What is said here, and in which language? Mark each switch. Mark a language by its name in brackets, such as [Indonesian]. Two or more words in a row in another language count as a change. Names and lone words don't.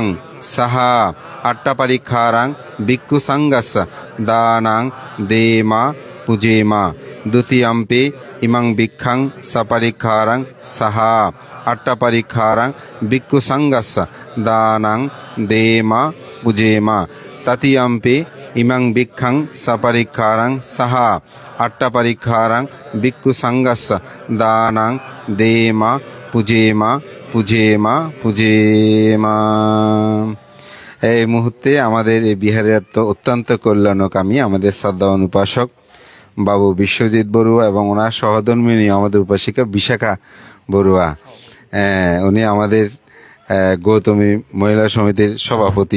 [Pali] সাহা আট্টাপরিক্ষারাং ভিক্ষু সংঘস্য দানাং দেমা পূজেমা দ্বিতীয়ম্পি ইমাং ভিক্ষাং সপরিক্ষারাং সাহা আট্টাপরিক্ষারাং ভিক্ষু সংঘস্য দানাং দেমা পূজেমা তৃতীয়ম্পি ইমাং ভিক্ষাং সপরিক্ষারাং সাহা আট্টাপরিক্ষারাং ভিক্ষু সংঘস্য দানাং দেমা পূজেমা পূজেমা পূজেমা। [Bangla] এই মুহূর্তে আমাদের এই বিহারের অত্যন্ত কল্যাণকামী আমাদের শ্রদ্ধাবান উপাসক বাবু বিশ্বজিৎ বড়ুয়া এবং ওনার সহধর্মিণী আমাদের উপাসিকা বিশাখা বড়ুয়া, উনি আমাদের গৌতমী মহিলা সমিতির সভাপতি।